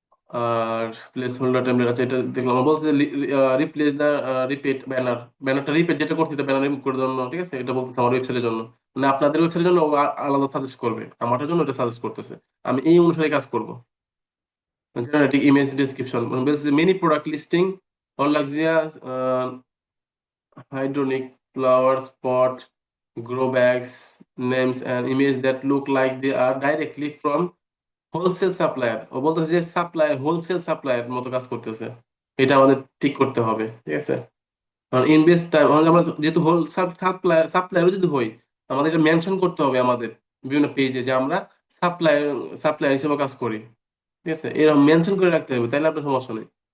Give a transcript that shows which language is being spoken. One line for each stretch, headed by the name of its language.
Bangla: আর place holder template আছে, এটা দেখলাম আমার বলছে রিপ্লেস দা রিপিট ব্যানার, ব্যানারটা রিপিট যেটা করছে এটা ব্যানার রিমুভ করার জন্য, ঠিক আছে, এটা বলতেছে আমার ওয়েবসাইটের জন্য। মানে আপনাদের ওয়েবসাইটের জন্য ও আলাদা সাজেস্ট করবে, আমাদের জন্য এটা সাজেস্ট করতেছে, আমি এই অনুসারে কাজ করব।
English: generating image description
Bangla: মানে বলছে
English: Many product listing on Luxuria hydroponic flowers pot, grow bags, names and image that look like they are directly from wholesale supplier.
Bangla: ও বলতেছে যে সাপ্লায়ার, হোলসেল সাপ্লায়ার মতো কাজ করতেছে, এটা আমাদের ঠিক করতে হবে, ঠিক আছে। কারণ ইনভেস্ট টাইম আমরা যেহেতু হোল সাপ্লায়ার, সাপ্লায়ারও যদি হই, আমাদের এটা মেনশন করতে হবে আমাদের বিভিন্ন পেজে যে আমরা সাপ্লায়ার, সাপ্লায়ার হিসেবে কাজ করি, ঠিক আছে, এরকম মেনশন করে রাখতে হবে, তাইলে আপনার সমস্যা নেই।